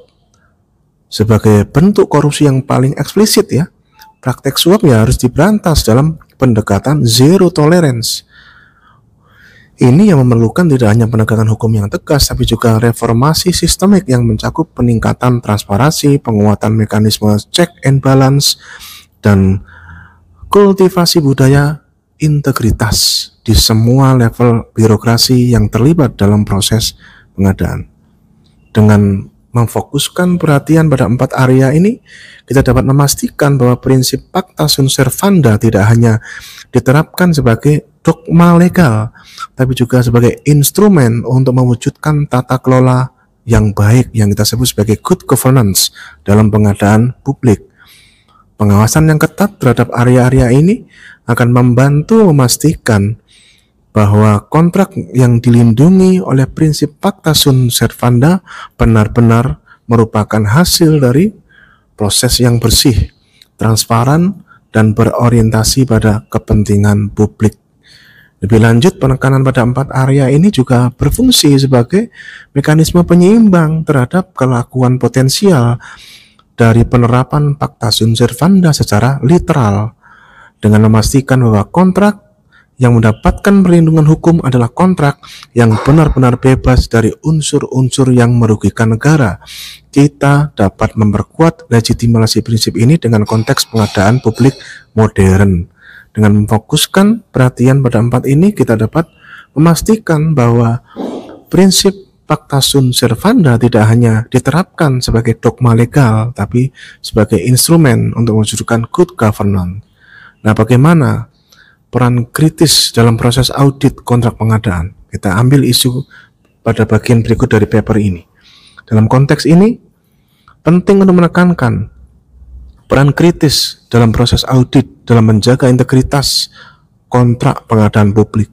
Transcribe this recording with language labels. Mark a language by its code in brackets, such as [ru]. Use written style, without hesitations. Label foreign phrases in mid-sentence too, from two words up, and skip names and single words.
[id] Sebagai bentuk korupsi yang paling eksplisit ya, praktek suap ya harus diberantas dalam pendekatan [en] zero tolerance. [id] Ini yang memerlukan tidak hanya penegakan hukum yang tegas, tapi juga reformasi sistemik yang mencakup peningkatan transparansi, penguatan mekanisme [en] check and balance, [id] dan kultivasi budaya integritas di semua level birokrasi yang terlibat dalam proses pengadaan. Dengan memfokuskan perhatian pada 4 area ini, kita dapat memastikan bahwa prinsip [la] pacta sunt servanda [id] tidak hanya diterapkan sebagai dogma legal, tapi juga sebagai instrumen untuk mewujudkan tata kelola yang baik yang kita sebut sebagai [en] good governance [id] dalam pengadaan publik. Pengawasan yang ketat terhadap area-area ini akan membantu memastikan bahwa kontrak yang dilindungi oleh prinsip [la] pacta sunt servanda [id] benar-benar merupakan hasil dari proses yang bersih, transparan, dan berorientasi pada kepentingan publik. Lebih lanjut, penekanan pada 4 area ini juga berfungsi sebagai mekanisme penyeimbang terhadap kelakuan potensial dari penerapan [la] pacta sunt servanda [id] secara literal, dengan memastikan bahwa kontrak yang mendapatkan perlindungan hukum adalah kontrak yang benar-benar bebas dari unsur-unsur yang merugikan negara. Kita dapat memperkuat legitimasi prinsip ini dengan konteks pengadaan publik modern. Dengan memfokuskan perhatian pada 4 ini, kita dapat memastikan bahwa prinsip [la] pacta sunt servanda [id] tidak hanya diterapkan sebagai dogma legal, tapi sebagai instrumen untuk mewujudkan [en] good governance. [id] Nah, bagaimana peran kritis dalam proses audit kontrak pengadaan? Kita ambil isu pada bagian berikut dari paper ini. Dalam konteks ini, penting untuk menekankan peran kritis dalam proses audit dalam menjaga integritas kontrak pengadaan publik.